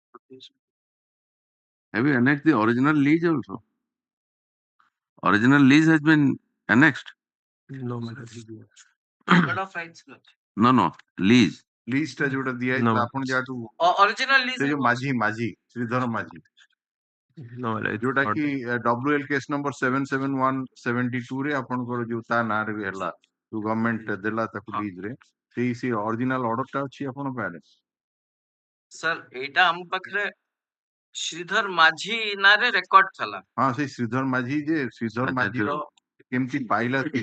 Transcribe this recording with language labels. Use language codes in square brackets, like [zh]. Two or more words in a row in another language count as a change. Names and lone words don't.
[en] Have you annexed the original lease also? Original lease has been annexed. No, my lord. Record of rights. No, lease. [or] Lease ଟା ଯୋଉଟା ଦିଆ [en] No, [or] ହେଇଥିଲା ଆପଣ ଯାହାଠୁ [en] Original lease. [or] ସେ ଯୋଉ ମାଝି ଶ୍ରୀଧର ମାଝି [en] no, my lord. [or] ଯୋଉଟା [en] Not [or] କି [en] WL case number [or] 77172 ରେ ଆପଣଙ୍କର ଯୋଉ ତା ନାଁରେ ବି ହେଲା ଯୋଉ ଗଭର୍ଣ୍ଣମେଣ୍ଟ ଦେଲା ତାକୁ ଲିଜ୍ ରେ ସେଇ [en] original order [or] ଟା ଅଛି ଆପଣଙ୍କ ପାଖରେ? Sir, ଏଇଟା ଆମ ପାଖରେ ଶ୍ରୀଧର ମାଝି ନାଁରେ ରେକର୍ଡ ଥିଲା। ହଁ ସେଇ ଶ୍ରୀଧର ମାଝି ଯେ ଶ୍ରୀଧର ମାଝିର କେମିତି ପାଇଲା ସିଏ?